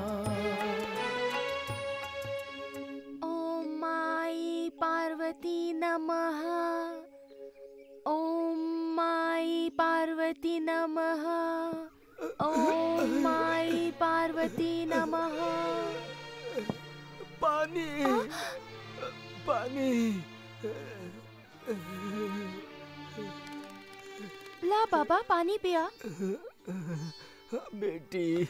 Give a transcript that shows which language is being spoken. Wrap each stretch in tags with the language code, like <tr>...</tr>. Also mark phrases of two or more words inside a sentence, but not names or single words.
<sa>ओम माई पार्वती नमः। ओम माई पार्वती नमः। ओम माई पार्वती नमः।</sa> <bho>पानी पानी। ला बाबा पानी पिया। बेटी</bho>